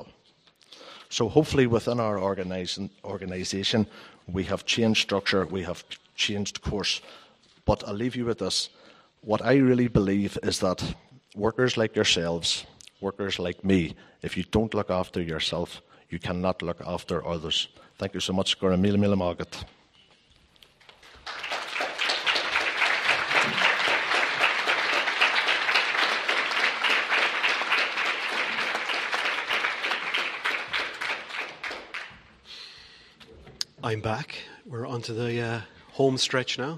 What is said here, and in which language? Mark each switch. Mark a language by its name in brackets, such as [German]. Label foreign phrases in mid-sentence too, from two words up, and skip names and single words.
[English] So hopefully within our organisation, we have changed structure, we have changed course. But I'll leave you with this. What I really believe is that workers like yourselves, workers like me, if you don't look after yourself, you cannot look after others. Thank you so much. [Irish] Gur mille mágat. [English] I'm back. We're onto the home stretch now.